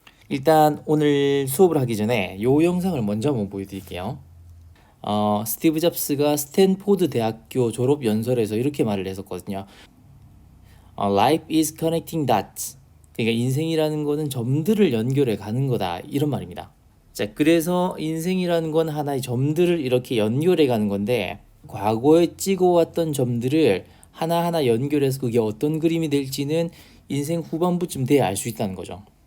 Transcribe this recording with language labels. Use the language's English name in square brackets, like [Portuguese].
[Korean] 일단 오늘 수업을 하기 전에 요 영상을 먼저 한번 보여드릴게요. 스티브 잡스가 스탠포드 대학교 졸업 연설에서 이렇게 말을 했었거든요. [English] Life is connecting dots. [Korean] 그러니까 인생이라는 거는 점들을 연결해 가는 거다, 이런 말입니다. 자, 그래서 인생이라는 건 하나의 점들을 이렇게 연결해 가는 건데, 과거에 찍어왔던 점들을 하나하나 연결해서 그게 어떤 그림이 될지는 인생 후반부쯤 돼야 알 수 있다는 거죠.